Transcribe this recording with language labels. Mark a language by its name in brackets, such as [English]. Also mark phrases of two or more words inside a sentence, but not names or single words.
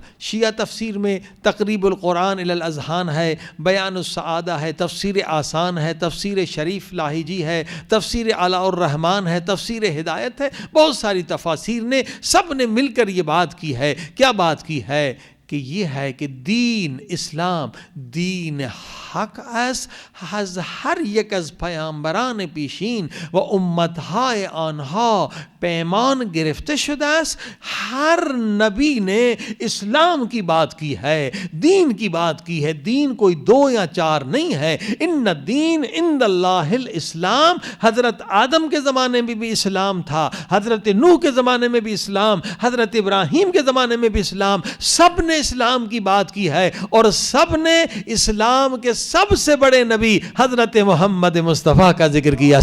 [Urdu] شیعہ تفسیر میں تقریب القرآن الی الاذہان ہے، بیان السعادہ ہے، تفسیر آسان ہے، تفسیر شریف لاہیجی ہے، تفسیر علاء الرحمن ہے، تفسیر ہدایت ہے، بہت ساری تفاسیر نے سب نے مل کر یہ بات کی ہے۔ کیا بات کی ہے؟ کہ یہ ہے کہ [Persian] دین اسلام دین حق است، از هر یک از پیامبران پیشین و امتهای آنها پیمان گرفته شده است۔ [Urdu] ہر نبی نے اسلام کی بات کی ہے، دین کی بات کی ہے، دین کوئی دو یا چار نہیں ہے۔ [Arabic] ان الدین عند اللہ الاسلام، [Urdu] حضرت آدم کے زمانے میں بھی اسلام تھا، حضرت نوح کے زمانے میں بھی اسلام، حضرت ابراہیم کے زمانے میں بھی اسلام، سب نے اسلام کی بات کی ہے، اور سب نے اسلام کے سب سے بڑے نبی حضرت محمد مصطفیٰ کا ذکر کیا۔